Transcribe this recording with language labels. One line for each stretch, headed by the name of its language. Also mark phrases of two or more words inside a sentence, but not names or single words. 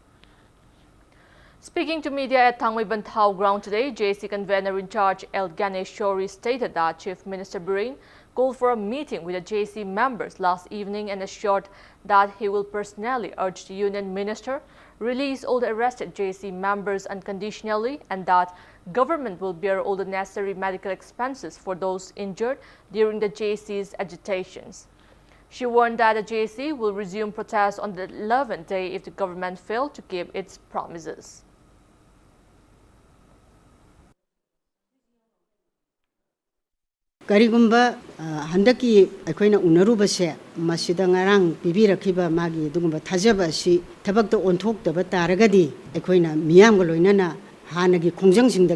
English: Speaking to media at Thangwei Bantao ground today, JC convener in charge El Ganesh Shori stated that Chief Minister Mombourain called for a meeting with the JC members last evening and assured that he will personally urge the union minister release all the arrested JC members unconditionally and that government will bear all the necessary medical expenses for those injured during the JC's agitations. She warned that the JC will resume protests on the 11th day if the government failed to keep its promises.
Manipuri: Karigumba handaki akoina unarubase masida ngarang pibirakiba magi dugumba thajaba si thabakta onthokdaba taragadi akoina miyamga loinana hanagi khongjangsingbagi